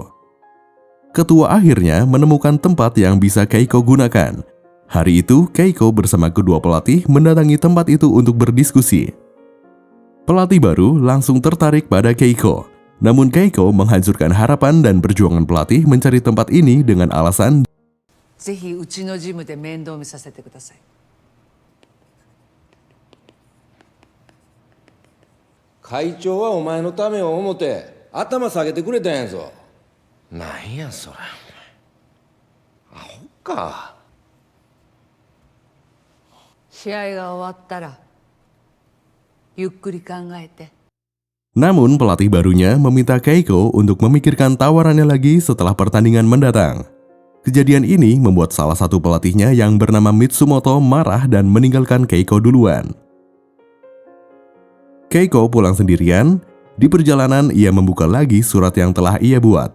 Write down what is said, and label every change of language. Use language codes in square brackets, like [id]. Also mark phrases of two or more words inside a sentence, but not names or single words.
[id] Ketua akhirnya menemukan tempat yang bisa Keiko gunakan. Hari itu, Keiko bersama kedua pelatih mendatangi tempat itu untuk berdiskusi. Pelatih baru langsung tertarik pada Keiko. Namun Keiko menghancurkan harapan dan perjuangan pelatih mencari tempat ini dengan alasan [ja] ぜひうちのジムで面倒見させてください。会長はお前のためを思って頭下げてくれたんやぞ。なんやそれ。アホか。試合が終わったらゆっくり考えて。 [id] Namun pelatih barunya meminta Keiko untuk memikirkan tawarannya lagi setelah pertandingan mendatang. Kejadian ini membuat salah satu pelatihnya yang bernama Mitsumoto marah dan meninggalkan Keiko duluan. Keiko pulang sendirian. Di perjalanan ia membuka lagi surat yang telah ia buat.